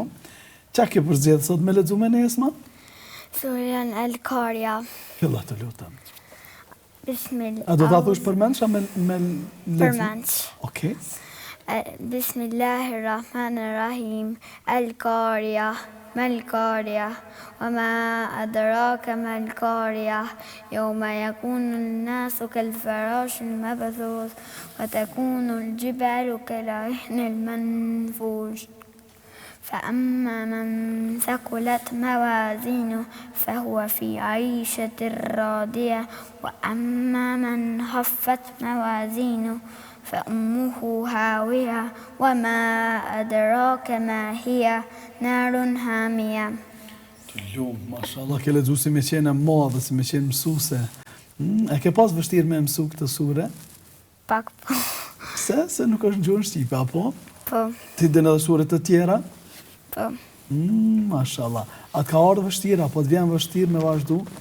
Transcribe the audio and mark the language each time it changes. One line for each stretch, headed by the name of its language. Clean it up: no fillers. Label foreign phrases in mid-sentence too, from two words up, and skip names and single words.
Albanian: Qa ke përzgjedhë sot me lexu me ne, Esma? Surën El-Karja. Filla të lutem. Bismillah. A do ta thush përmendsh me lexim? Përmendsh. Okej.
Arabic: بسم الله الرحمن الرحيم. القارعة. ما القارعة. وما أدراك ما القارية يوم يكون الناس كالفراش المبثوث وتكون الجبال كالعهن المنفوش فأما من ثقلت موازينه فهو في عيشة راضية وأما من خفت موازينه فأمه هاوية وما أدراك ما هي نار حامية.
Albanian: Mashallah, ke lexuar si me qenë madhe, si me qenë mësuese. E ke pas vështirë me mësu këtë sure? Pak po. Se nuk është në gjuhën shqipe, apo? Po. Ti din edhe sure të tjera? Po. Mashallah. A ka ardhur vështirë, apo të vjen vështirë me vazhdu?